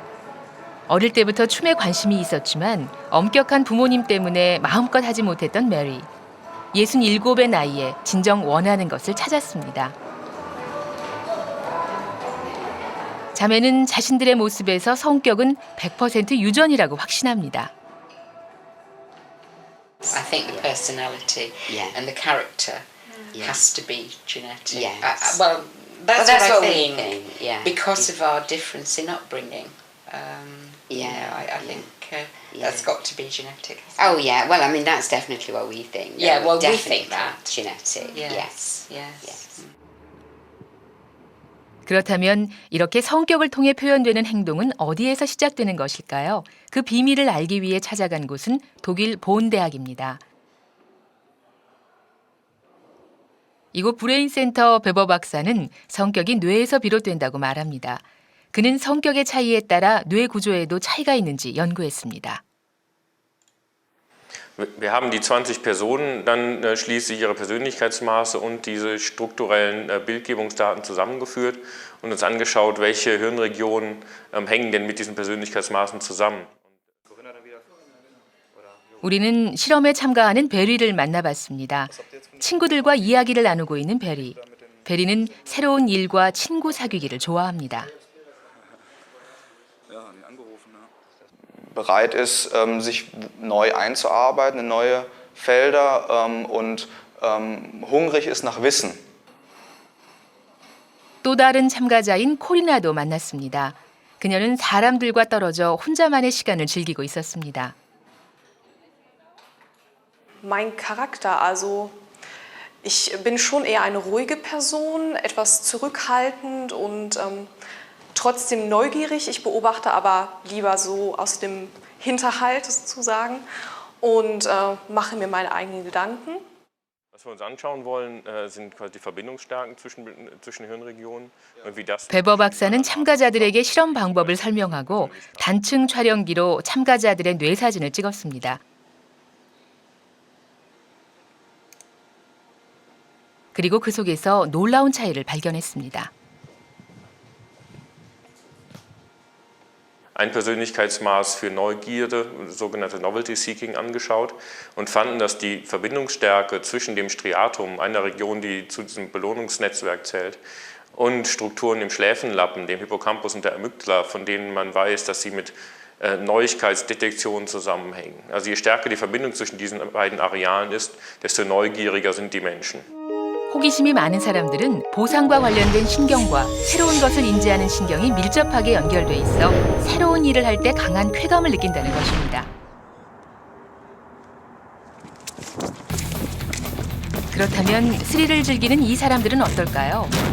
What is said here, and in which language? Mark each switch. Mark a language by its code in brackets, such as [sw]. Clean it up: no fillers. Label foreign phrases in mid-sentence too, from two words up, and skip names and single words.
[ko] 어릴 때부터 춤에 관심이 있었지만 엄격한 부모님 때문에 마음껏 하지 못했던 메리. 67의 나이에 진정 원하는 것을 찾았습니다. 자매는 자신들의 모습에서 성격은 100% 유전이라고 확신합니다. [en] I think the personality and the character has to be genetic. Yes. Well, that's what I think. we think. Yeah. Because of our difference in upbringing. I think that's got to be genetic. Oh yeah. Well, I mean that's definitely what we think. Yeah, well, we definitely think that. genetic. Yes. Yes. [ko] 그렇다면 이렇게 성격을 통해 표현되는 행동은 어디에서 시작되는 것일까요? 그 비밀을 알기 위해 찾아간 곳은 독일 본 대학입니다. 이곳 브레인 센터 베버 박사는 성격이 뇌에서 비롯된다고 말합니다. 그는 성격의 차이에 따라 뇌 구조에도 차이가 있는지 연구했습니다. [de] Wir haben die 20 Personen dann schließlich ihre Persönlichkeitsmaße und diese strukturellen Bildgebungsdaten zusammengeführt und uns angeschaut, welche Hirnregionen hängen denn mit diesen Persönlichkeitsmaßen zusammen. [ko] 우리는 실험에 참가하는 베리를 만나봤습니다. 친구들과 이야기를 나누고 있는 베리. 베리는 새로운 일과 친구 사귀기를 좋아합니다. [de] bereit ist, sich neu einzuarbeiten in neue Felder und hungrig ist nach Wissen. [ko] 또 다른 참가자인 코리나도 만났습니다. 그녀는 사람들과 떨어져 혼자만의 시간을 즐기고 있었습니다. [de] Mein Charakter, also ich bin schon eher eine ruhige Person, etwas zurückhaltend und trotzdem neugierig. Ich beobachte aber lieber so aus dem Hinterhalt sozusagen und mache mir meine eigenen Gedanken. Was wir uns anschauen wollen, sind quasi die Verbindungsstärken zwischen Hirnregionen und wie das. [ko] 베버 박사는 참가자들에게 실험 방법을 설명하고 단층 촬영기로 참가자들의 뇌 사진을 찍었습니다. 그리고 그 속에서 놀라운 차이를 발견했습니다. [de] Ein Persönlichkeitsmaß für Neugierde, sogenannte [en] Novelty Seeking, [de] angeschaut und fanden, dass die Verbindungsstärke zwischen dem Striatum, einer Region, die zu diesem Belohnungsnetzwerk zählt, und Strukturen im Schläfenlappen, dem Hippocampus und der Amygdala, von denen man weiß, dass sie mit Neuigkeitsdetektion zusammenhängen. Also je stärker die Verbindung zwischen diesen beiden Arealen ist, desto neugieriger sind die Menschen. [ko] 호기심이 많은 사람들은 보상과 관련된 신경과 새로운 것을 인지하는 신경이 밀접하게 연결돼 있어 새로운 일을 할 때 강한 쾌감을 느낀다는 것입니다. 그렇다면 스릴을 즐기는 이 사람들은 어떨까요?